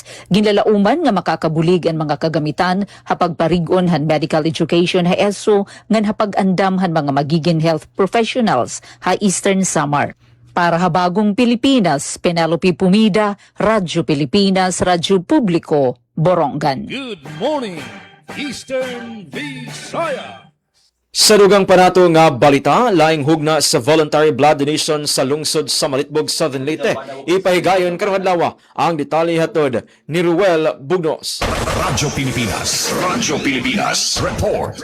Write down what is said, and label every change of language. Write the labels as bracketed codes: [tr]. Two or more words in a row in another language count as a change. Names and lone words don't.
[war] Ginlalauman nga makakabulig ang mga kagamitan hapag parigon han medical education ha ESO ngan hapag andam han mga magiging health professionals ha Eastern Samar. Para ha Bagong Pilipinas, Penelope Pumida, Radyo Pilipinas, Radyo Publiko, Borongan. [en] Good morning, Eastern Visayas. [ceb] Sa dugang panato nga balita, laing hugna sa voluntary blood donation sa lungsod sa Malitbog, Southern Leyte. Ipahigayon karong adlaw ang detalye hatod ni Ruel Bugnos. Radyo Pilipinas, report.